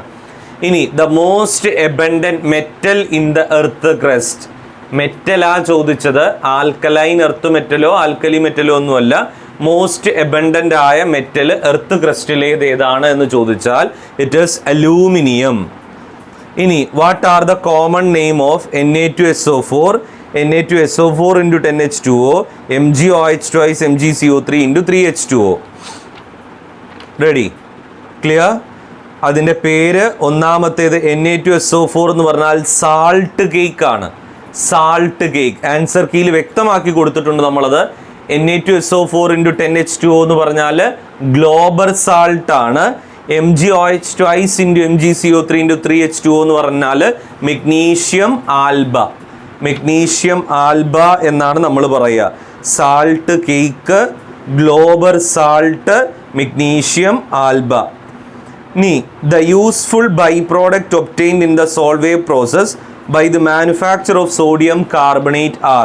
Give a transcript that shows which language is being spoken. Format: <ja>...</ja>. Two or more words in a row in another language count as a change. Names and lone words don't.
<en>ഇനി the most abundant metal in the earth crust.</en> <ml>മെറ്റലാ ചോദിച്ചത്,</ml> <en>alkaline earth</en> <ml>മെറ്റലോ ആൽക്കലി മെറ്റലോ ഒന്നുമല്ല.</ml> <en>most abundant</en> <ml>ആയ മെറ്റൽ എർത്ത് ക്രസ്റ്റിലേത് ഏതാണ് എന്ന് ചോദിച്ചാൽ</ml> <en>it is aluminium. ഇനി what are the common name of Na2SO4? Na2SO4 into 10H2O, MgOH twice MgCO3 into 3H2O. ready? clear?</en> <ml>അതിൻ്റെ പേര് ഒന്നാമത്തേത് Na2SO4 എന്ന് പറഞ്ഞാൽ</ml> <en>salt cake</en> <ml>ആണ്.</ml> <en>salt cake answer</en> <ml>കീയിൽ വ്യക്തമാക്കി കൊടുത്തിട്ടുണ്ട് നമ്മളത്.</ml> <en>Na2SO4 into 10H2O</en> <ml>എന്ന് പറഞ്ഞാൽ</ml> <en>global salt</en> <ml>ആണ്.</ml> <en>MgOH twice into MgCO3 into 3H2O</en> <ml>എന്ന് പറഞ്ഞാൽ മെഗ്നീഷ്യം ആൽബ. മെഗ്നീഷ്യം ആൽബ എന്നാണ് നമ്മൾ പറയുക.</ml> <en>salt cake, global salt, magnesium alba. ഇനി the useful by product obtained in the Solvay process by the manufacture of sodium carbonate are.</en>